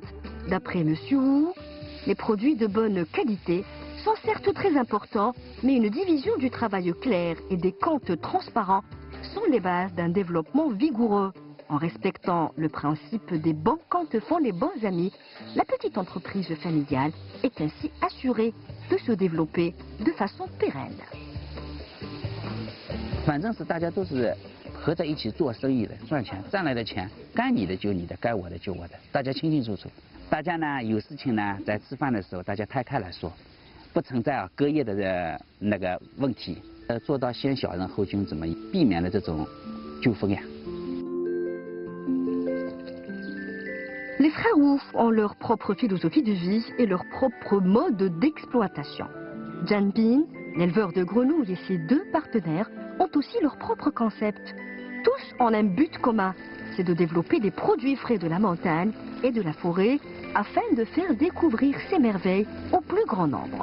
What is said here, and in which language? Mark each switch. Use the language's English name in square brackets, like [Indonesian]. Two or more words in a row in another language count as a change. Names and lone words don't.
[French] D'après Monsieur Wu, les produits de bonne qualité sont certes très importants, mais une division du travail clair et des comptes transparents sont les bases d'un développement vigoureux. En respectant le principe des bons comptes font les bons amis, la petite entreprise familiale est ainsi assurée de se développer de façon pérenne. [Chinese] 反正是大家都是合在一起做生意的，赚钱，赚来的钱该你的就你的，该我的就我的，大家清清楚楚。大家呢有事情呢，在吃饭的时候大家摊开来说，不存在啊隔夜的那个问题。做到先小人后君子嘛，避免了这种纠纷呀。 [French] Les frères Wu ont leur propre philosophie de vie et leur propre mode d'exploitation. Jian Bin, l'éleveur de grenouilles, et ses deux partenaires ont aussi leur propre concept. Tous ont un but commun, c'est de développer des produits frais de la montagne et de la forêt afin de faire découvrir ces merveilles au plus grand nombre.